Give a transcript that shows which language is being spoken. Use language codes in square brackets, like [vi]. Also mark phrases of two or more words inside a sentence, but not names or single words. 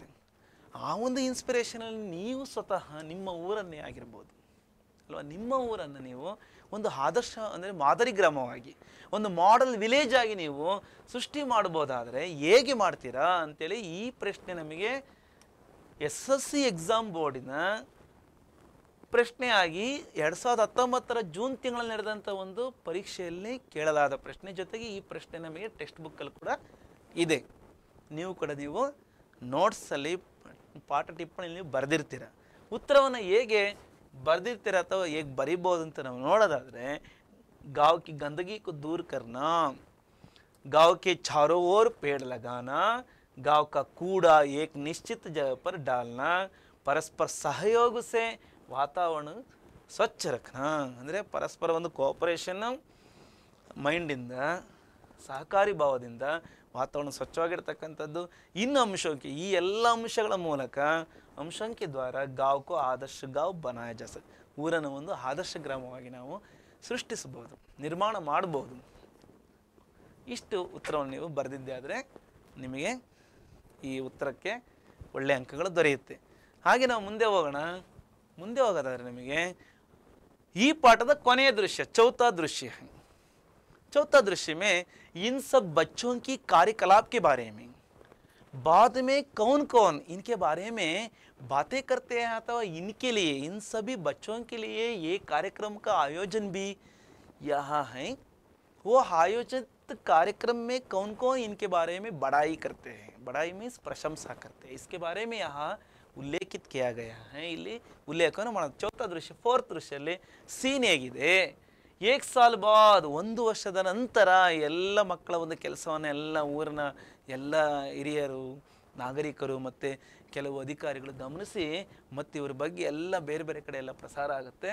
[kn] ಆ ಒಂದು ಇನ್ಸ್ಪಿರೇಷನಲ್ಲಿ ನೀವು ಸ್ವತಃ ನಿಮ್ಮ ಊರನ್ನೇ ಆಗಿರ್ಬೋದು ಅಲ್ವಾ, ನಿಮ್ಮ ಊರನ್ನು ನೀವು ಒಂದು ಆದರ್ಶ ಅಂದರೆ ಮಾದರಿ ಗ್ರಾಮವಾಗಿ, ಒಂದು [en] model village [kn] ಆಗಿ ನೀವು ಸೃಷ್ಟಿ ಮಾಡ್ಬೋದಾದರೆ ಹೇಗೆ ಮಾಡ್ತೀರಾ ಅಂತೇಳಿ ಈ ಪ್ರಶ್ನೆ ನಮಗೆ [en] SSC exam [kn] ಬೋರ್ಡಿನ ಪ್ರಶ್ನೆಯಾಗಿ 2019 ಜೂನ್ ತಿಂಗಳಲ್ಲಿ ನಡೆದಂಥ ಒಂದು ಪರೀಕ್ಷೆಯಲ್ಲಿ ಕೇಳಲಾದ ಪ್ರಶ್ನೆ, ಜೊತೆಗೆ ಈ ಪ್ರಶ್ನೆ ನಮಗೆ ಟೆಕ್ಸ್ಟ್ ಬುಕ್ಕಲ್ಲಿ ಕೂಡ ಇದೆ. ನೀವು ಕೂಡ ನೀವು ನೋಟ್ಸಲ್ಲಿ ಪಾಠ ಟಿಪ್ಪಣಿಯಲ್ಲಿ ಬರೆದಿರ್ತೀರ. ಉತ್ತರವನ್ನು ಹೇಗೆ ಬರೆದಿರ್ತೀರ ಅಥವಾ ಹೇಗೆ ಬರಿಬೋದು ಅಂತ ನಾವು ನೋಡೋದಾದರೆ, [hi] गाँव की गंदगी को दूर करना, गाँव के चारों ओर पेड़ लगाना, गाँव का कूड़ा एक निश्चित जगह पर डालना, परस्पर सहयोग से वातावरण स्वच्छ रखना. [kn] ಅಂದರೆ ಪರಸ್ಪರ ಒಂದು ಕೋಆಪರೇಷನ್ ಮೈಂಡಿಂದ, ಸಹಕಾರಿ ಭಾವದಿಂದ ವಾತಾವರಣ ಸ್ವಚ್ಛವಾಗಿರ್ತಕ್ಕಂಥದ್ದು. ಇನ್ನು ಅಂಶಕ್ಕೆ ಈ ಎಲ್ಲ ಅಂಶಗಳ ಮೂಲಕ [hi] अंशों के द्वारा गाँव को आदर्श गाँव बनाया जा सकता, [kn] ಊರನ್ನು ಒಂದು ಆದರ್ಶ ಗ್ರಾಮವಾಗಿ ನಾವು ಸೃಷ್ಟಿಸಬಹುದು, ನಿರ್ಮಾಣ ಮಾಡಬಹುದು. ಇಷ್ಟು ಉತ್ತರವನ್ನು ನೀವು ಬರೆದಿದ್ದೆ ಆದರೆ ನಿಮಗೆ ಈ ಉತ್ತರಕ್ಕೆ ಒಳ್ಳೆಯ ಅಂಕಗಳು ದೊರೆಯುತ್ತೆ. ಹಾಗೆ ನಾವು ಮುಂದೆ ಹೋಗೋದಾದರೆ ನಿಮಗೆ ಈ ಪಾಠದ ಕೊನೆಯ ದೃಶ್ಯ, [hi] चौथा दृश्य में इन सब बच्चों की कार्यकलाप के बारे में, बाद में कौन कौन इनके बारे में बातें करते हैं अथवा इनके लिए, इन सभी बच्चों के लिए ये कार्यक्रम का आयोजन भी यहाँ है. वो आयोजित कार्यक्रम में कौन कौन इनके बारे में बड़ाई करते हैं, बड़ाई मीन्स प्रशंसा करते हैं, इसके बारे में यहाँ ಉಲ್ಲೇಖಿತ किया गया है. [kn] ಇಲ್ಲಿ ಉಲ್ಲೇಖವನ್ನು ಮಾಡೋದು. ಚೌಥ ದೃಶ್ಯ, ಫೋರ್ತ್ ದೃಶ್ಯದಲ್ಲಿ ಸೀನ್ ಹೇಗಿದೆ, [hi] एक साल बाद, [kn] ಒಂದು ವರ್ಷದ ನಂತರ ಎಲ್ಲ ಮಕ್ಕಳ ಒಂದು ಕೆಲಸವನ್ನು ಎಲ್ಲ ಊರಿನ ಎಲ್ಲ ಹಿರಿಯರು, ನಾಗರಿಕರು ಮತ್ತು ಕೆಲವು ಅಧಿಕಾರಿಗಳು ಗಮನಿಸಿ ಮತ್ತು ಇವ್ರ ಬಗ್ಗೆ ಎಲ್ಲ ಬೇರೆ ಬೇರೆ ಕಡೆ ಎಲ್ಲ ಪ್ರಸಾರ ಆಗುತ್ತೆ.